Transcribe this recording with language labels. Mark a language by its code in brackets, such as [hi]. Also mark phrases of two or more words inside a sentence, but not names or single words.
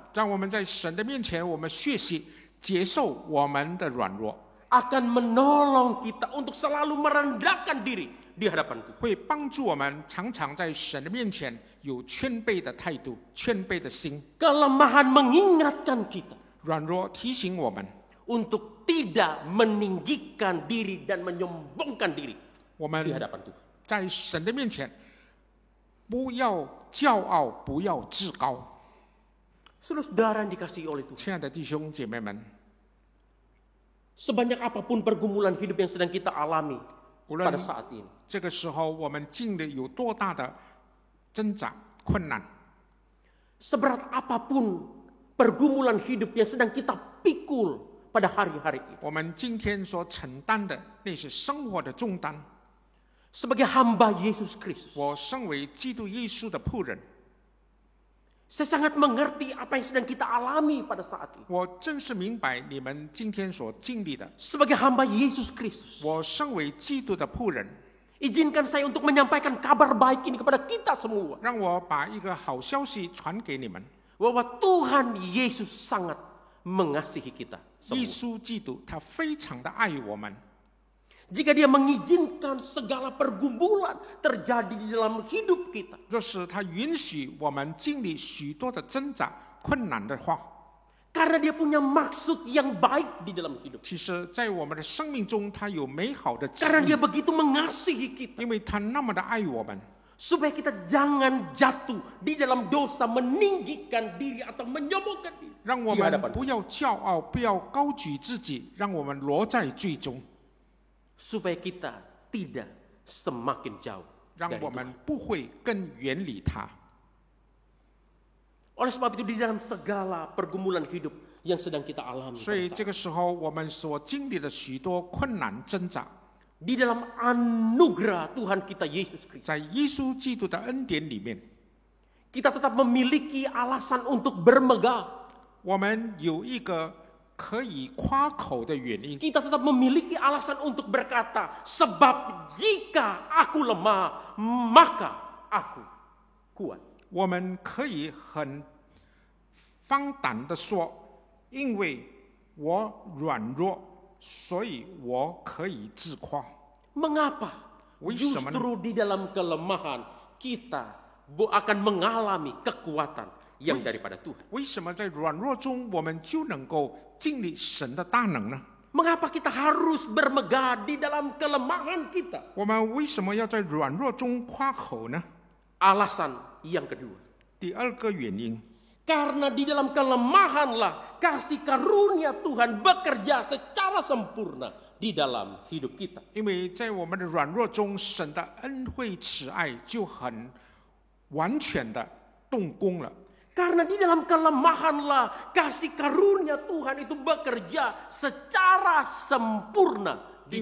[zh] 让我们在神的面前，我们学习接受我们的软弱， [id] akan menolong kita untuk selalu merendahkan diri di hadapan Tuhan. [zh] 会帮助我们常常在神的面前有谦卑的态度、谦卑的心。 [id] Kelemahan mengingatkan kita [zh] 软弱提醒我们， [id] untuk tidak meninggikan diri dan menyombongkan diri [zh] 我们 [id] di hadapan Tuhan. [zh] 在神的面前不要骄傲，不要自高。 [id] Saudara-saudara yang dikasihi oleh Tuhan, [zh] 亲爱的弟兄姐妹们， [id] sebanyak apapun pergumulan hidup yang sedang kita alami [zh] 无论 [id] pada saat ini, [zh] 这个时候我们经历有多大的挣扎、困难， [id] seberat apapun pergumulan hidup yang sedang kita pikul pada hari-hari ini, [zh] 我们今天所承担的那些生活的重担， [id] sebagai hamba Yesus Kristus, [zh] 我身为基督耶稣的仆人， [id] saya sangat mengerti apa yang sedang kita alami pada saat ini. [zh] 我正是明白你们今天所经历的。 [id] Sebagai hamba Yesus Kristus, [zh] 我身为基督的仆人， [id] izinkan saya untuk menyampaikan kabar baik ini kepada kita semua, [zh] 让我把一个好消息传给你们。 [id] bahwa Tuhan Yesus sangat mengasihi kita [zh] 耶 [id] semua. [zh] 稣基督他非常的爱我们， [id] Jika dia mengizinkan segala pergumulan terjadi di dalam hidup kita, [zh] 若是他允许我们经历许多的挣扎、困难的话， [id] karena dia punya maksud yang baik di dalam hidup, [zh] 其实在我们的生命中，他有美好的旨 [id] karena [zh] 意 [id] dia，begitu mengasihi kita, [zh] 因为他那么的爱我们， [id] supaya kita jangan jatuh di dalam dosa, meninggikan diri atau menyombongkan diri [zh] 让我 [id] di [zh] 们 [id] hadapan [zh] 不要骄傲，不要高举自己，让我们落在最终， [id] supaya kita tidak semakin jauh [zh] 让 [id] dari [zh] 我 [id] Tuhan. [zh] 们不会更远离他。 [id] Oleh sebab itu, di dalam segala pergumulan hidup yang sedang kita alami, [zh] 所以 [id] pada [zh] 这个时候，我们所经历的许多困难挣扎， [id] di dalam anugerah Tuhan kita Yesus Kristus, [zh] 在耶稣基督的恩典里面， [id] kita tetap memiliki alasan untuk bermegah. [zh] 我们有一个可以夸口的原因， [id] Kita tetap memiliki alasan untuk berkata, sebab jika aku lemah, maka aku kuat. [zh] 我们可以很放胆的说，因为我软弱，所以我可以自夸。 [id] Mengapa? [zh] 为什么呢？ [id] Justru di dalam kelemahan kita akan mengalami kekuatan yang daripada Tuhan. [zh] 为什么在软弱中，我们就能够经历神的大能呢？ [id] Mengapa kita harus bermegah di dalam kelemahan kita? [zh] 我们为什么要在软弱中夸口呢？ [id] Alasan yang kedua, [zh] 第二个原因， [id] karena di dalam kelemahanlah kasih karunia Tuhan bekerja secara sempurna di dalam hidup kita. [zh] 因为在我们的软弱中，神的恩惠慈爱就很完全的动工了。 [id] Karena di dalam kelemahanlah kasih karunia Tuhan itu bekerja secara sempurna di